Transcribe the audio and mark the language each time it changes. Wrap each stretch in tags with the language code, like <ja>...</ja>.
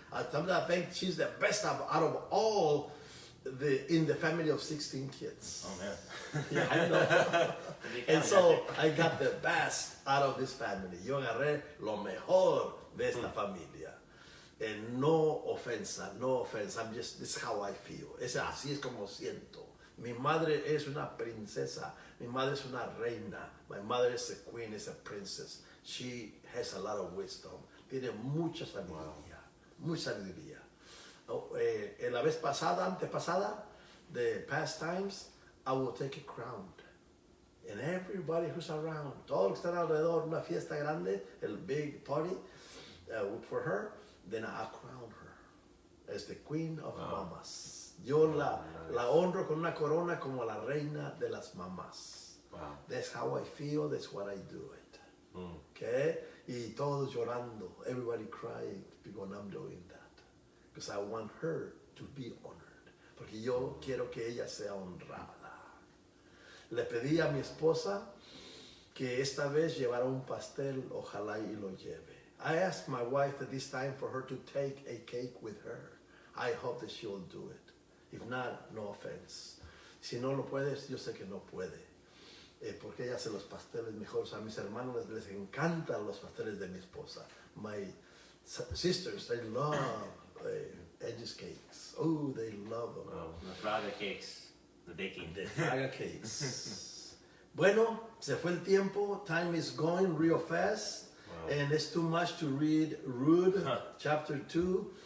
<en>Sometimes I think she's the best out of all in the family of 16 kids. Oh man. Yeah, I know. And so I got the best out of this family.</en> <es>Yo agarré lo mejor de esta familia.</es> <en>And no offensa. This is how I feel.</en> <es>Así es como siento. Mi madre es una princesa. Mi madre es una reina.</es> <en>My mother is a queen, is a princess. She has a lot of wisdom.</en> <es>Tiene mucha sabiduría. Mucha sabiduría. En la vez pasada, antepasada,</es> <en>the past times, I will take a crown. And everybody who's around,</en> <es>todos los que están alrededor, una fiesta grande,</es> <en>el big party for her, then I'll crown her as the queen of mamas.</en> <es>Yo la honro con una corona como la reina de las mamás.</es> <en>Wow. That's how I feel, that's what I do it. Okay?</en> <es>Y todos llorando,</es> <en>everybody crying because I'm doing that. Because I want her to be honored.</en> <es>Porque yo quiero que ella sea honrada. Le pedí a mi esposa que esta vez llevara un pastel, ojalá y lo lleve.</es> <en>I asked my wife that this time for her to take a cake with her. I hope that she'll do it. If not, no offense.</en> <es>Si no lo puedes, yo sé que no puede. Porque ella hace los pasteles mejores. A mis hermanos les encantan los pasteles de mi esposa.</es> <en>My sisters, they love edges cakes. Oh, they love them. Well, the Fraga cakes, the baking. The Fraga cakes.</en> <es>Bueno, se fue el tiempo.</es> <en>Time is going real fast. Wow. And it's too much to read Ruth, chapter 2.</en>